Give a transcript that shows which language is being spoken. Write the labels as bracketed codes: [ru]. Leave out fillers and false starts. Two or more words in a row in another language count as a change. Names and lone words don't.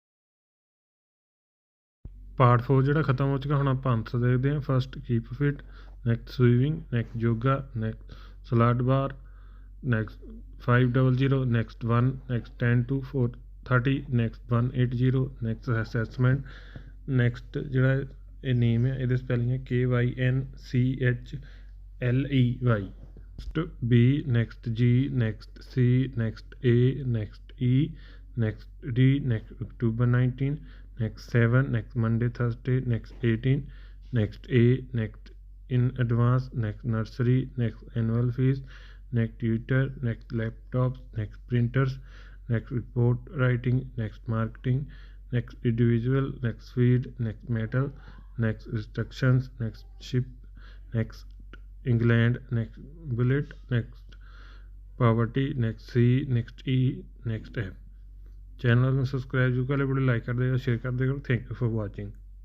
[pa] ਪਾਰਟ 4 ਜਿਹੜਾ ਖਤਮ ਹੋ ਚੁੱਕਾ, ਹੁਣ ਆਪਾਂ ਆਨਸਰ ਦੇਖਦੇ ਹਾਂ। [en] first, keep fit, next swimming, next yoga, next salad bar, next 500, next 1, next 10 to 430, next 180, next assessment, next [pa] ਜਿਹੜਾ ਇਹ name ਹੈ ਇਹਦੇ spelling ਹੈ [en] KYNCHLEY, next B, next G, next C, next A, next E, next D, next October 19, next 7, next Monday, Thursday, next 18, next A, next in advance, next nursery, next annual fees, next tutor, next laptops, next printers, next report writing, next marketing, next individual, next feed, next metal, next instructions, next ship, next England, next bullet, next poverty, next C, next E, next F. [hi] चैनल में सब्सक्राइब जो कर ले, वीडियो लाइक कर देगा, शेयर कर देगा. [en] thank you for watching.